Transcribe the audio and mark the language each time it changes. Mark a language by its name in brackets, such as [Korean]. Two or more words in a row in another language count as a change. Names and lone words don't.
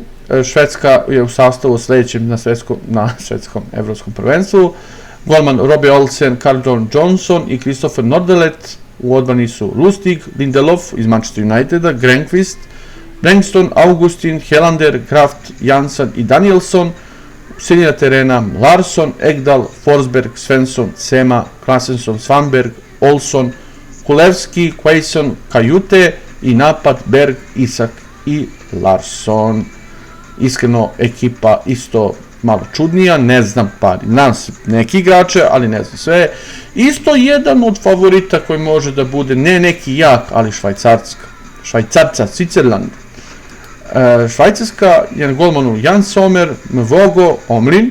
[Serbian] Švedska je u sastavu sljedećem na svetskom evropskom prvenstvu. Golman Robbie Olsen, Carl Johnson i Christopher Nordelet. U odbrani su Lustig, Lindelof iz Manchester Uniteda, Grenqvist, Bengtsson, Augustin, Helander, Kraft, Jansson i Danielsson. Sredina terena Larsson, Ekdal, Forsberg, Svensson, Sema, Klasenson, Svanberg, Olsson, Kulevski, Quaison, Kajute i napad Berg, Isak i Larsson. Iskreno, ekipa isto malo čudnija, ne znam neki igrače, ali ne znam sve. Isto jedan od favorita koji može da bude, ne neki jak, ali Švajcarca, Switzerland. Švajcarska je na golmanu Jan Sommer, Mvogo, Omlin.